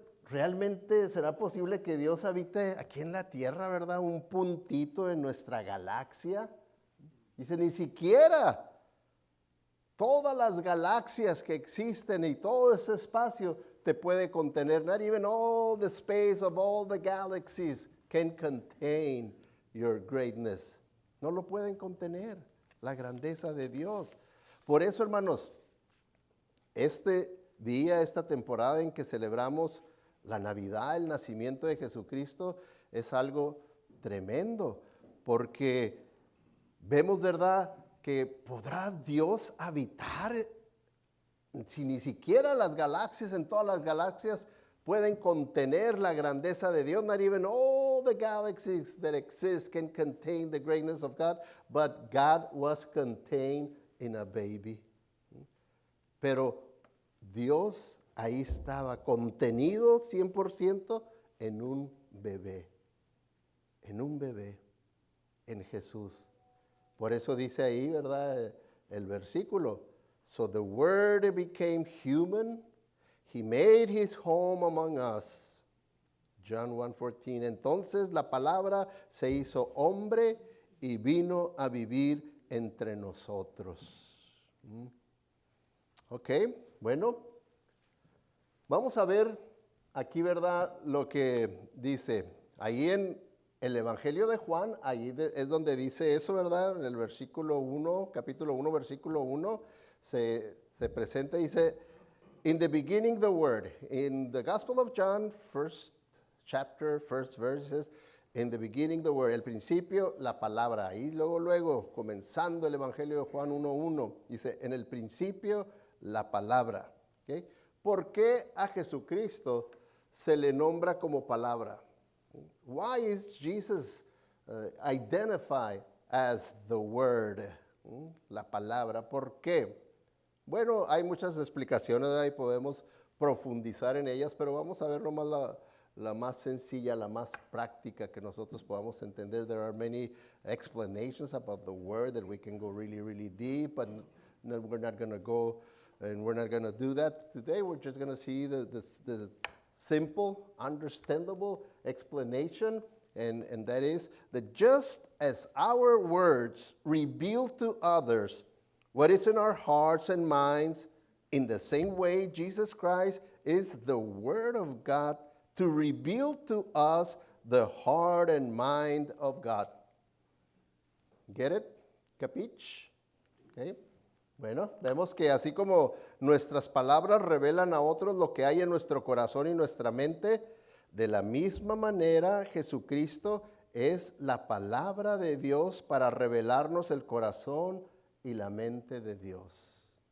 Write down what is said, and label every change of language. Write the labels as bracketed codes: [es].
[es] ¿Realmente será posible que Dios habite aquí en la tierra, verdad? Un puntito en nuestra galaxia. Dice, ni siquiera todas las galaxias que existen y todo ese espacio te puede contener. [en] Not even all the space of all the galaxies can contain your greatness. [es] No lo pueden contener, la grandeza de Dios. Por eso, hermanos, este día, esta temporada en que celebramos la Navidad, el nacimiento de Jesucristo, es algo tremendo, porque vemos, ¿verdad?, que podrá Dios habitar si ni siquiera las galaxias, en todas las galaxias, pueden contener la grandeza de Dios. [en] Not even all the galaxies that exist can contain the greatness of God, but God was contained in a baby. [es] Pero Dios ahí estaba contenido 100% en un bebé, en Jesús. Por eso dice ahí, ¿verdad? El versículo. [en] So the Word became human. He made his home among us. John 1:14. [es] Entonces la palabra se hizo hombre y vino a vivir entre nosotros. Ok, bueno. Vamos a ver aquí, ¿verdad? Lo que dice. Ahí en el Evangelio de Juan, ahí es donde dice eso, ¿verdad? En el versículo 1, capítulo 1, versículo 1, se presenta y dice, [en] in the beginning the Word. In the Gospel of John, first chapter, first verse, says, in the beginning the Word. [es] El principio, la palabra. Ahí luego, comenzando el Evangelio de Juan 1:1, dice, en el principio, la palabra. ¿Okay? ¿Por qué a Jesucristo se le nombra como palabra? [en] Why is Jesus identified as the Word? [es] La palabra. ¿Por qué? Bueno, hay muchas explicaciones y podemos profundizar en ellas, pero vamos a ver nomás la más sencilla, la más práctica que nosotros podamos entender. [en] There are many explanations about the Word that we can go really, really deep, but we're not going to go, and we're not going to do that today. We're just going to see the simple, understandable explanation, and that is that just as our words reveal to others what is in our hearts and minds, in the same way Jesus Christ is the Word of God to reveal to us the heart and mind of God. Get it? Capich? Okay. [es] Bueno, vemos que así como nuestras palabras revelan a otros lo que hay en nuestro corazón y nuestra mente, de la misma manera Jesucristo es la palabra de Dios para revelarnos el corazón y la mente de Dios.